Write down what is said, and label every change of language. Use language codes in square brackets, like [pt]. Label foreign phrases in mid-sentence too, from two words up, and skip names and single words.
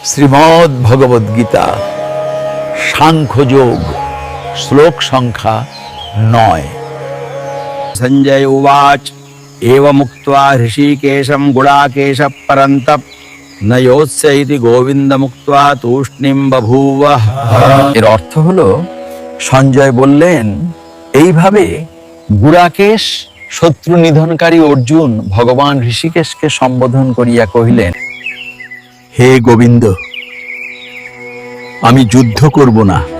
[bn] শ্রীমদ্ ভগবদ গীতা সাংখ্যযোগ শ্লোক সংখ্যা 9। [sa] संजय उवाच एवमुक्त्वा ऋषिकेशं गुडाकेशः परन्तप न योत्स्य इति गोविन्दमुक्त्वा तूष्णीं बभूवः। [bn] এর অর্থ হলো, সঞ্জয় বললেন, এইভাবে গুড়াকেশ শত্রু নিধনকারী অর্জুন ভগবান ঋষিকেশকে সম্বোধন করিয়া কহিলেন, হে গোবিন্দ, আমি যুদ্ধ করব না।